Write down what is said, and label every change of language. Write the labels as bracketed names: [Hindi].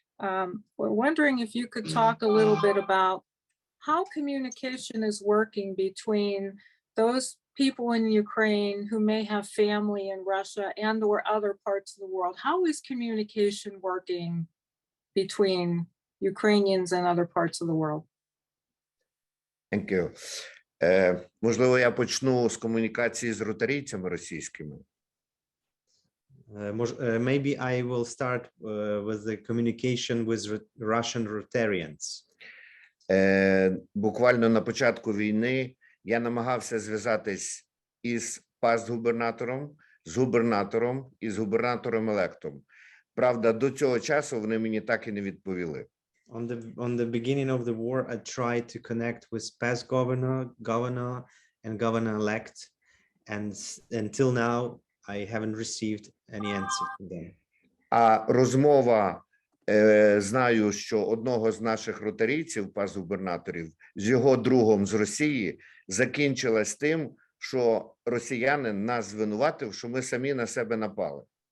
[English] We're wondering if you could talk a little bit about how communication is working between those people in Ukraine who may have family in Russia and or other parts of the world. How is communication working between Ukrainians and other parts of the world? Thank you. [Ukrainian] Можливо, я почну з комунікації з ротарійцями російськими. [English] Maybe I will start with the communication with Russian Rotarians. [Ukrainian] Буквально на початку війни я намагався зв'язатись із пастгубернатором, з губернатором і з губернатором-електом. Правда, до цього часу вони мені так і не відповіли. [English] on the beginning of the war, I tried to connect with past governor, and governor-elect, and until now, I haven't received any answer from them. [Ukrainian] А розмова, знаю, що одного з наших ротарійців, пас-губернаторів, з його другом з Росії, закінчилась тим, що росіянин нас звинуватив, що ми самі на себе напали.